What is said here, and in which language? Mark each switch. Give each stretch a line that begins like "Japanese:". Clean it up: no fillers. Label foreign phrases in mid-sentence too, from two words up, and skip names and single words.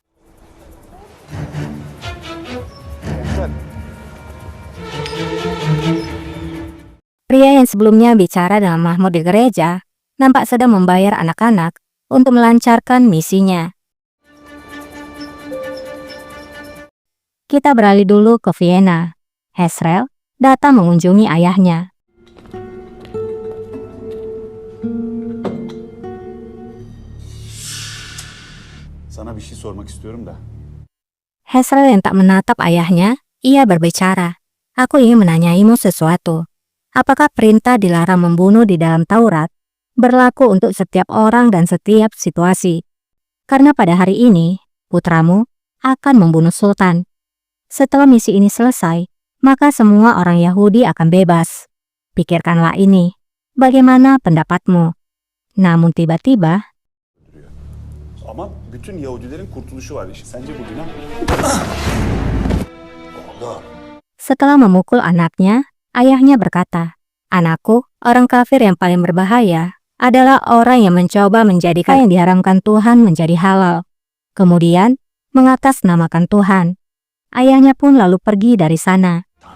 Indonesian: Pria yang sebelumnya bicara dengan Mahmud di gereja, nampak sedang membayar anak-anak untuk melancarkan misinya. Kita beralih dulu ke Vienna. Hezrel datang mengunjungi ayahnya.
Turkish: Sana bir şey sormak istiyorum da.
Indonesian: Hezrel yang tak menatap ayahnya, ia berbicara. Aku ingin menanyaimu sesuatu. Apakah perintah dilarang membunuh di dalam Taurat berlaku untuk setiap orang dan setiap situasi? Karena pada hari ini, putramu akan membunuh sultan. Setelah misi ini selesai, maka semua orang Yahudi akan bebas. Pikirkanlah ini. Bagaimana pendapatmu? Namun tiba-tiba,
Turkish: Ama bütün Yahudilerin kurtuluşu var işte. Sence bu günah mı? Oğlum.
Indonesian: setelah memukul anaknya, ayahnya berkata, anakku, orang kafir yang paling berbahaya adalah orang yang mencoba menjadikan yang diharamkan Tuhan menjadi halal. Kemudian, mengatasnamakan Tuhan. Ayahnya pun lalu pergi dari sana.